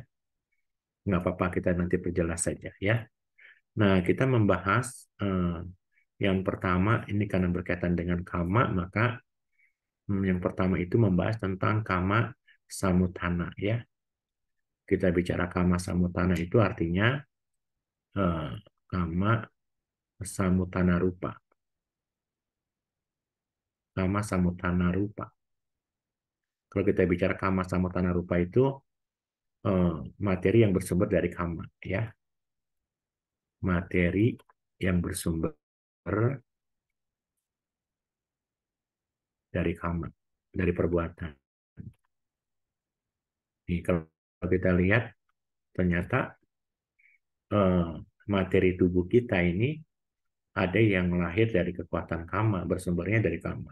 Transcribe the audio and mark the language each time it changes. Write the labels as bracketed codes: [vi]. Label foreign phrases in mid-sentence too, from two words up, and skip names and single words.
[id] Nggak apa-apa, kita nanti perjelas saja ya. Nah, kita membahas yang pertama ini karena berkaitan dengan kama, maka yang pertama itu membahas tentang [pi] kama samutana [id] ya. Kita bicara [pi] kama samutana [id] itu artinya [pi] kama samutana rupa. Kama samutana rupa. [id] Kalau kita bicara [pi] kama samutana rupa [id] itu materi yang bersumber dari kama ya. Materi yang bersumber dari kama, dari perbuatan. Nih, kalau kita lihat ternyata materi tubuh kita ini ada yang lahir dari kekuatan kama, bersumbernya dari kama.